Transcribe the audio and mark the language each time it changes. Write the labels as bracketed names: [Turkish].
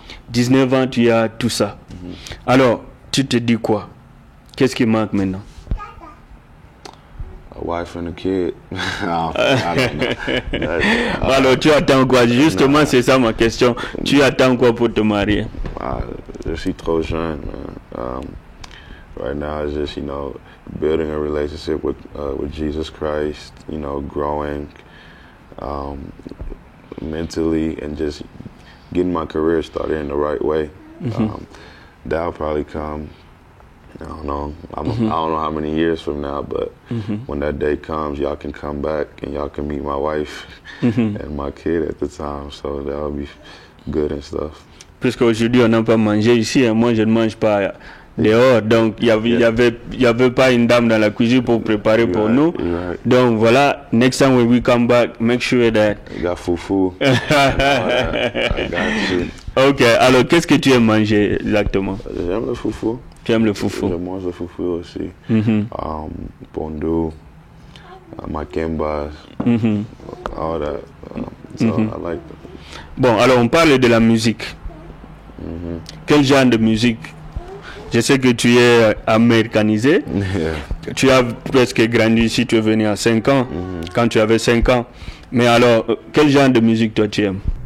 [French] 19 ans, tu as tout ça. Alors, tu te dis quoi? Qu'est-ce qui manque maintenant? [English] wife and a kid. I don't know. [French] Alors, tu attends quoi? Justement, c'est ça ma question. Tu attends quoi pour te marier? Je suis trop jeune, man. [English] Right now, it's just, building a relationship with Jesus Christ, growing mentally and just getting my career started in the right way. That'll probably come, I don't know. I don't know how many years from now, but when that day comes, y'all can come back and y'all can meet my wife and my kid at the time. So that'll be good and stuff. [French] Puisqu'aujourd'hui, on n'a pas mangé ici, hein. Moi, je ne mange pas dehors. Donc, il y avait pas une dame dans la cuisine pour préparer pour nous. Donc, voilà, [English] next time when we come back, make sure that... You got fufu. I got you. [French] Ok, alors, qu'est-ce que tu aimes manger exactement? J'aime le fufu. Tu aimes le fufu? Je mange le fufu aussi. [English] Pondu, makembas, all that. So I like them. [French] Bon, alors, on parle de la musique. Quel genre de musique? Je sais que tu es américanisé. Tu as presque grandi ici, tu es venu à 5 ans, quand tu avais 5 ans. Mais alors, quel genre de musique toi tu aimes?